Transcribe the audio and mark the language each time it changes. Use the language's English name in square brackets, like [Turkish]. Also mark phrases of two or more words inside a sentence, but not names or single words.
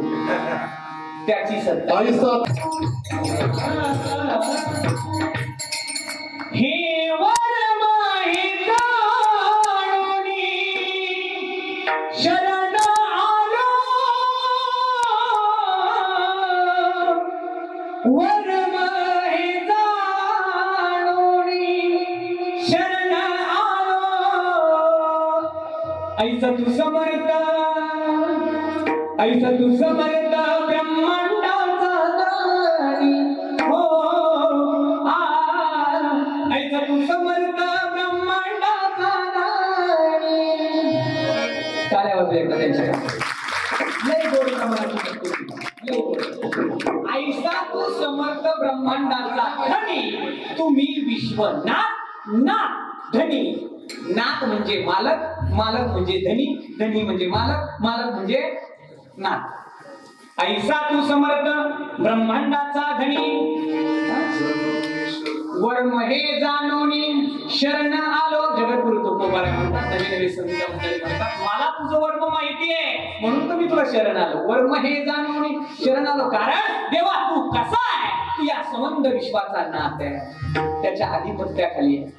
[Marathi] त्याची सत्ता हे वर माहित शरण आलो, वर माहित शरण आलो. ऐसा तू समर्थ, ऐसा तू समर्थ ब्रह्मांडाचा दानी हो. ऐसा तू समर्थ ब्रह्मांडाचा दानी. टाळ्या वाजल्या एकदा त्यांच्या. लय गोड प्रमाणाची. ऐसा तू समर्थ ब्रह्मांडाचा धनी, तुम्ही विश्वनाथ. नाथ धनी, नाथ म्हणजे मालक, मालक म्हणजे धनी, धनी म्हणजे मालक, मालक म्हणजे नाथ. ऐसा तू समर्थ ब्रह्मांडाचा धनी, वर्म हे जाणोनी शरण आलो. जगद्गुरु तुकोबाराय म्हणतात, नवे नवे संत मंडळी म्हणतात, मला तुझं वर्म माहिती आहे म्हणून तर मी तुला शरण आलो. वर्म हे जाणोनी शरण आलो, कारण देवा तू कसा आहे, तू या संबंध विश्वाचा नाथ आहे, त्याच्या आधिपत्याखाली आहे.